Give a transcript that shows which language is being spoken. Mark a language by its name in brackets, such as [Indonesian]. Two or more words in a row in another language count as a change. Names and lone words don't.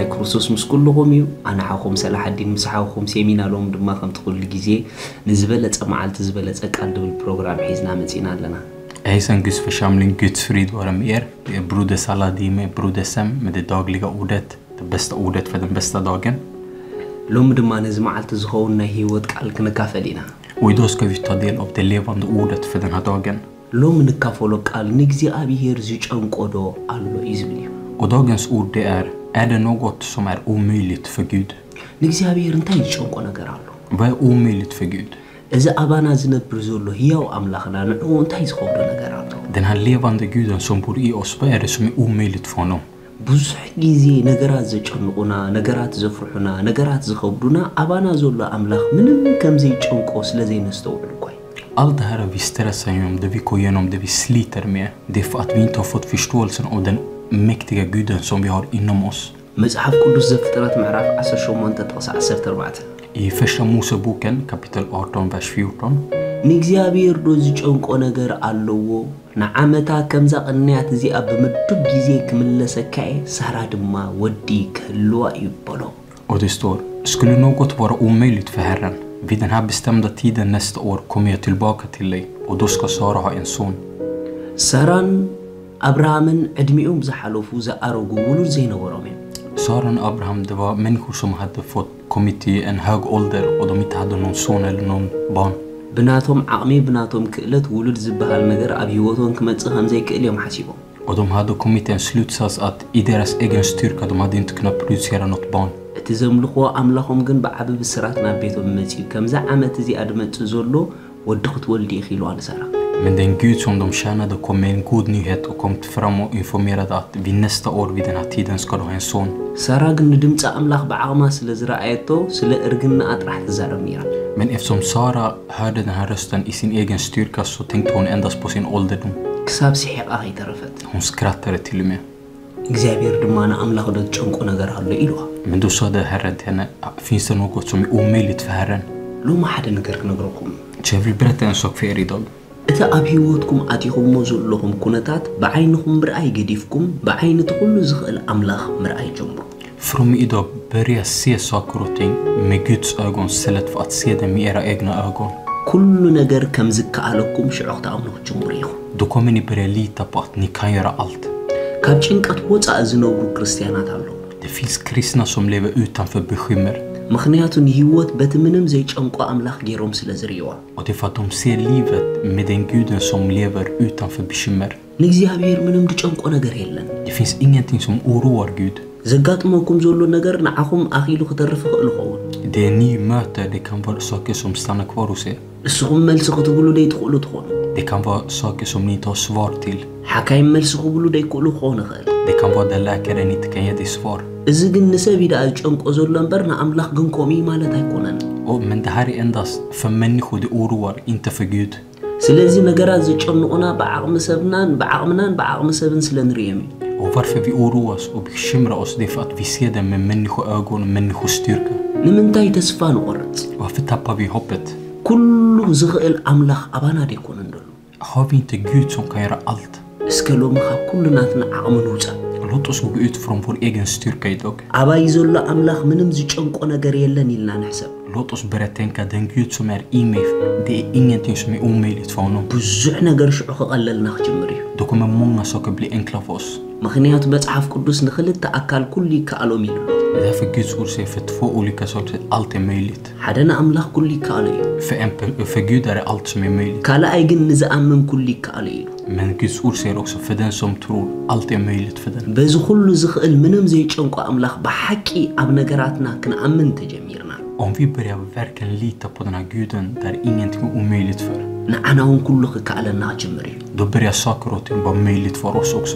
[Tigrinya] ክርስቶስ ምስኩልኩም እዩ አና ሓኹም ሰላሐዲን ምስሓኹም ሴሚናሎም ድማ ከም ትኩል ግዜ ንዝበለጸ መዓልቲ ዝበለጸ ቃል ድብል ፕሮግራም ሒዝና መጺና ኣለና [Swedish] Eisengus församling Guds frid vare med er. Broder Saladime, broder Sem med det dagliga ordet, det bästa ordet för den bästa dagen. [Tigrinya] Lom ድማ ነዚ መዓልቲ ዝኸውን ናይ ህይወት ቃል ክንካፈል ኢና [Swedish] Och idag ska vi ta del av det levande ordet för den här dagen. [Tigrinya] ሎም ንካፈሎ ቃል ንእግዚአብሔር ዝጨንቆዶ አሎ ይዝብል እዩ [Swedish] Och dagens ord det är det något som är omöjligt för Gud? [Tigrinya] ንእግዚአብሔር እንታይ ዝጨንቆ ነገር አሎ [Swedish] Vad är omöjligt för Gud? [Tigrinya] እዚ አባና ዝነብር ዘሎ ህያው አምላኽና ንዑ እንታይ ዝኸብዶ ነገር አሎ [Swedish] Den här levande Guden som bor i oss, vad är det som är omöjligt för honom? [Tigrinya] ብዙሕ ጊዜ ነገራት ዘጨንቁና ነገራት ዘፍርሑና ነገራት ዝኸብዱና አባና ዘሎ አምላኽ ምንም ከምዚ ጨንቆ ስለዘይ ነስተውዕል ቆይ [Swedish] Allt det här vi stressar om, det vi går igenom, det vi sliter med, det är för att vi inte har fått förståelsen av den mäktiga Guden som vi har inom oss. [Tigrinya] መጽሐፍ ቅዱስ ዘፍጥረት ምዕራፍ 18 ጥቅስ 14 [Swedish] I första Moseboken kapitel 18 vers 14 [Tigrinya] ንእግዚአብሔር ዶ ዝጨንቆ ነገር ኣለዎ ንዓመታ ከምዛ ቅንያት እዚኣ በመድብ ጊዜ ክምለሰካይ ሳራ ድማ ወዲ ክህልዋ ይበሎ [Swedish] Och det står, skulle något vara omöjligt för Herren, vid den här bestämda tiden nästa år kommer jag tillbaka till dig och då ska Sara ha en son. [Tigrinya] ሳራን አብርሃምን ዕድሜኦም ዝሓለፉ ዘአረጉ ውሉድ ዘይነበሮም [Swedish] Sara och Abraham, det var människor som hade fått kommit till en hög ålder och de inte hade någon son eller någon barn. [Tigrinya] ብናቶም ዓቕሚ ብናቶም ክእለት ውሉድ ዝበሃል ነገር ኣብ ህይወቶም ክመጽእ ከም ዘይክእል እዮም ሓሲቦም [Swedish] Och de hade kommit till en slutsats att i deras egen styrka de hade inte kunnat producera något barn. [Tigrinya] እቲ ዘምልኽዎ ኣምላኾም ግን ብዓቢ ብስራት ናብ ቤቶም መጺኡ ከምዛ ዓመት እዚኣ ድመጽእ ዘሎ ወዲ ክትወልዲ ኢኺሉ ኣንሳራ [Swedish] Men den Gud som de tjänade kom med en god nyhet och kom fram och informerade att vid nästa år vid den här tiden ska du ha en son. [Tigrinya] Sara ግን ድምጽ ኣምላኽ ብዓቕማ ስለ ዝረኣየቶ ስለ እርግና ጥራሕ ትዛረብ ነይራ [Swedish] Men eftersom Sara hörde den här rösten i sin egen styrka så tänkte hon endast på sin ålderdom. [Tigrinya] ክሳብ ሲሒቓ ከይተረፈት [Swedish] Hon skrattade till och med. [Tigrinya] እግዚአብሔር ድማ ንኣምላኽ ዶ ጨንቆ ነገር ኣሎ ኢሉዋ [Swedish] Men då sa det Herren till henne, finns det något som är omöjligt för Herren? [Tigrinya] ሎማ ሓደ ነገር ክነግረኩም [Swedish] Så jag vill berätta en sak för er idag. [Tigrinya] እቲ ኣብ ህይወትኩም ኣቲኹምዎ ዘለኹም ኩነታት ብዓይንኹም ምርኣይ ገዲፍኩም ብዓይኒ ትኩሉ ዝኽእል ኣምላኽ ምርኣይ ጀምሩ [Swedish] Från idag börja se saker och ting med Guds ögon istället för att se dem med era egna ögon. [Tigrinya] ኩሉ ነገር ከም ዝከኣለኩም ሽዑ ክትኣምኑ ክትጀምሩ ኢኹም [Swedish] Då kommer ni börja lita på att ni kan göra allt. [Tigrinya] ካብ ጭንቀት ወፃእ ዝነብሩ ክርስቲያናት ኣለዉ [Swedish] Det finns kristna som lever utanför bekymmer. [Tigrinya] ምክንያቱ ንህይወት በቲ ምንም ዘይጨንቆ ኣምላኽ ገይሮም ስለ ዝርእዋ [Swedish] Och det är för att de ser livet med den Guden som lever utanför bekymmer. [Tigrinya] ንእግዚአብሔር ምንም ድጨንቆ ነገር የለን [Swedish] Det finns ingenting som oroar Gud. [Tigrinya] ዘጋጥመኩም ዘሎ ነገር ንዓኹም ኣኺሉ ክተርፍ ይኽእል ይኸውን [Swedish] Det ni möter, det kan vara saker som stannar kvar hos er. [Tigrinya] ንስኹም መልሲ ክትብሉ ደይትኽእሉ ትኾኑ [Swedish] Det kan vara saker som ni inte har svar till. [Tigrinya] ሓካይ መልሲ ክብሉ ደይክእሉ ክኾን ይኽእል [Swedish] Det kan vara där läkaren inte kan ge dig svar. [Tigrinya] እዚ ግን ንሰብ ኢዳ ዝጨንቆ ዘሎ እምበር ንኣምላኽ ግን ከምኡ ማለት ኣይኮነን [Swedish] Men det här är endast för människor, det oroar, inte för Gud. [Tigrinya] ስለዚ ነገራት ዝጨንቁና ብዓቕሚ ሰብናን ብዓቕሚ ሰብን ስለንሪኦም እዩ [Swedish] Och varför vi oroas och bekymrar oss, det är för att vi ser det med människoögon och människostyrka. [Tigrinya] ንምንታይ ተስፋ ንቆርጽ [Swedish] Varför tappar vi hoppet? [Tigrinya] ኩሉ ዝኽእል ኣምላኽ ኣባና ደይኮነን ደሎ [Swedish] Har vi inte Gud som kan göra allt? [Tigrinya] እስከ ሎሚ ካብ ኩሉ ናትና ዓቕሚ ንውፃእ [Swedish] Låt oss gå ut från vår egen styrka idag. [Tigrinya] ኣባይ ዘሎ ኣምላኽ ምንም ዝጨንቆ ነገር የለን ኢልና ንሕሰብ [Swedish] Låt oss börja tänka den Gud som är i mig, det är ingenting som är omöjligt för honom. [Tigrinya] ብዙሕ ነገር ሽዑ ክቐለልና ክጅምር እዩ [Swedish] Då kommer många saker bli enkla för oss. [Tigrinya] ምክንያቱ መጽሓፍ ቅዱስ ንኽልተ ኣካል ኩሉ ይከኣሎም ኢሉ [Swedish] Det är därför Guds ord säger för två olika saker allt är möjligt. [Tigrinya] ሓደ ንኣምላኽ ኩሉ ይከኣሎ እዩ [Swedish] För Gud är det allt som är möjligt. [Tigrinya] ካልኣይ ግን ንዝኣምን ኩሉ ይከኣሎ እዩ [Swedish] Men Guds ord säger också för den som tror allt är möjligt för den. [Tigrinya] በዚ ኩሉ ዝኽእል ምንም ዘይጨንቆ ኣምላኽ ብሓቂ ኣብ ነገራትና ክንኣምን ተጀሚርና [Swedish] Om vi börjar verkligen lita på den här Guden där ingenting är omöjligt för, [Tigrinya] ንዓና እውን ኩሉ ክከኣለና ክጅምር እዩ [Swedish] då börjar saker och ting vara möjligt för oss också.